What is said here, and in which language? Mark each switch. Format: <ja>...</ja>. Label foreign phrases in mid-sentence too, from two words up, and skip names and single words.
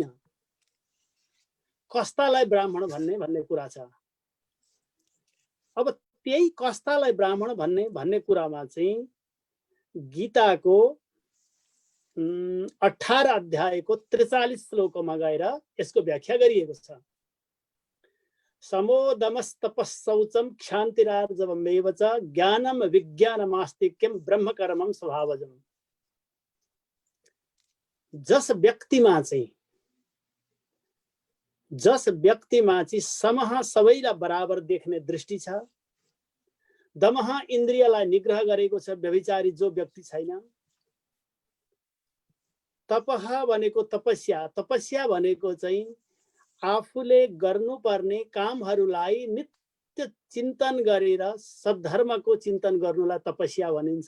<ne>कस्तालाई ब्राह्मण भन्ने कुरा छ। अब त्यही कस्तालाई ब्राह्मण भन्ने कुरामा चाहिँ गीताको 18 अध्यायको 43 श्लोकमा गएर यसको व्याख्या गरिएको छ।</ne> <sa>समोदमस्तपस्सौचं क्षान्तिरार्जवमेव च ज्ञानं विज्ञानमास्तिक्यं ब्रह्मकर्मं स्वभावजम्।</sa> <ne>जस व्यक्तिमा चाहिँ समह सबैलाई बराबर देख्ने दृष्टि छ, दमह इन्द्रियलाई निग्रह गरेको छ, व्यभिचारी जो व्यक्ति छैन, तपह भनेको तपस्या भनेको चाहिँ आफूले गर्नुपर्ने कामहरूलाई नित्य चिन्तन गरेर सद्धर्मको चिन्तन गर्नुलाई तपस्या भनिन्छ।</ne>